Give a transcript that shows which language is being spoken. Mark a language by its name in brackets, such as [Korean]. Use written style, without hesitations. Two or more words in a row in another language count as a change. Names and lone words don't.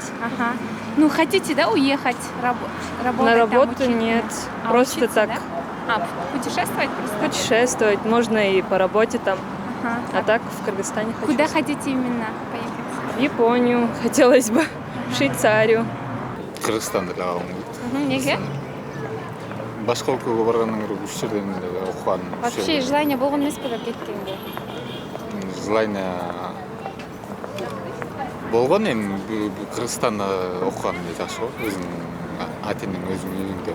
[Russian] Ага. Ну, хотите, да, уехать? Работать На там, работу учиться? нет, А просто учиться, так. да? А, путешествовать просто? Путешествовать можно и по работе там, Ага. а так в Кыргызстане хочу. Куда хотите именно поехать? В Японию хотелось бы, в Швейцарию. [Kyrgyz] Кыргызстанды калгым келет. Неге? Башка өлкөгө баргандан көрө ушул жерден эле окуган. [Russian] Вообще желание [Kyrgyz] болгон эмеспи кеткенге? Желание болгон, эми Кыргызстанда окуган жакшы го, өзүмдүн ата энем өзүмдүн үйүмдө.